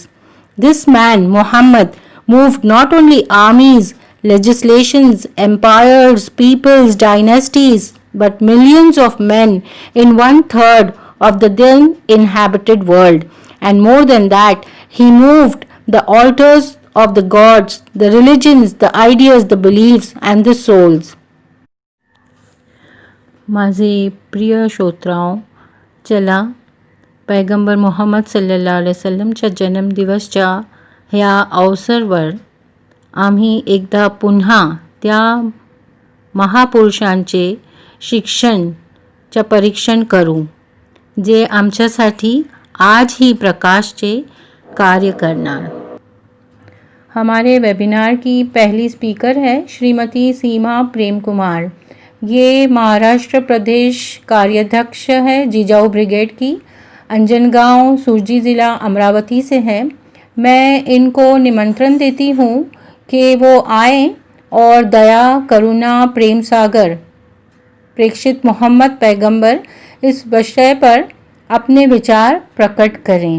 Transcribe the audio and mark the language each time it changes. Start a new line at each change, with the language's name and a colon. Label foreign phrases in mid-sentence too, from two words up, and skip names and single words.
English: This man, Muhammad, moved not only armies, legislations, empires, peoples, dynasties, but millions of men in one third of the then inhabited world. And more than that, he moved the altars of the gods, the religions, the ideas, the beliefs, and the souls.
Marathi: माझे प्रिय श्रोत्रांनो, चला पैगंबर मुहम्मद
Arabic: صلى الله عليه وسلم
Marathi: जन्मदिवसच्या ह्या अवसरवर आम्ही एकदा पुन्हा त्या महापुरुषांचे शिक्षणचे परीक्षण करू, जे आमच्यासाठी आज ही प्रकाशचे कार्य करणार।
Hindi: हमारे वेबिनार की पहली स्पीकर है श्रीमती सीमा प्रेम कुमार। ये महाराष्ट्र प्रदेश कार्याध्यक्ष है जिजाऊ ब्रिगेड की, अंजनगांव, सुरजी ज़िला, अमरावती से हैं। मैं इनको निमंत्रण देती हूँ कि वो आएँ और दया, करुणा, प्रेम सागर, प्रेषित मोहम्मद पैगंबर इस विषय पर अपने विचार प्रकट करें।